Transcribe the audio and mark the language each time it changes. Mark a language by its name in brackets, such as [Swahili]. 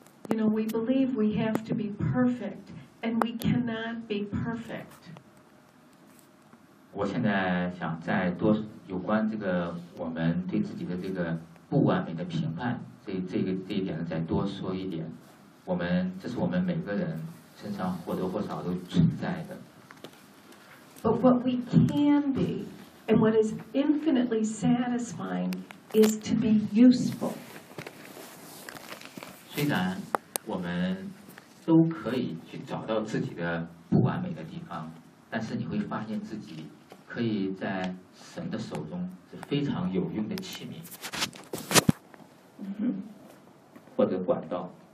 [English] You know, we believe we have to be perfect, and we cannot be perfect. [Chinese] 我现在想再多有关这个我们对自己的这个不完美的评判，这一点再多说一点。我们这是我们每个人身上或多或少都存在的。 [English] But what we can be, and what is infinitely satisfying, is to be useful. [Chinese] 虽然我们都可以去找到自己的不完美的地方，但是你会发现自己可以在神的手中是非常有用的器皿，或者管道。